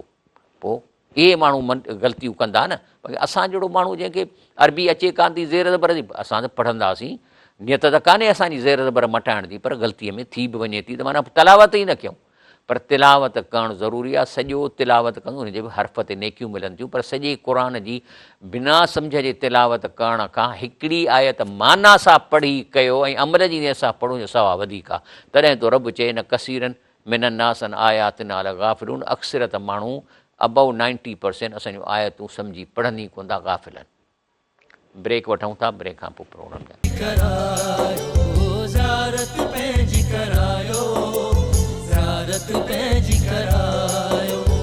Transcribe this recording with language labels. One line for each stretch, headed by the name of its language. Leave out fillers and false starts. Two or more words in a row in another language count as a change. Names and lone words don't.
Sindhi: पोइ इहे माण्हू ग़लतियूं कंदा न। बाक़ी असां जहिड़ो माण्हू जंहिंखे अरबी अचे कान थी, ज़ेर ज़बर जी, असां त पढ़ंदासीं, नियत त कान्हे असांजी ज़ेर ज़बर मटाइण जी, पर ग़लतीअ में थी बि वञे थी त माना तिलावत ई न कयूं। पर तिलावत करणु ज़रूरी आहे, सॼो तिलावत कंदो हुनजे बि हर्फ़ ते नेकियूं मिलनि थियूं। पर सॼे क़ुर जी बिना सम्झ जे तिलावत करण खां हिकिड़ी आयत माना सां पढ़ी कयो ऐं अमल जी नियत सां पढ़ो, जो सवाबु वधीक आहे। तॾहिं तो रब चए न
Arabic: كثيرا من الناس آياتنا لغافلون,
Sindhi: अक्सरत माण्हू अबव 90% असांजूं आयतूं सम्झी पढ़नि ई कोन था, गाफ़िल आहिनि। ब्रेक वठूं था, ब्रेक खां पोइ प्रोग्राम करायो।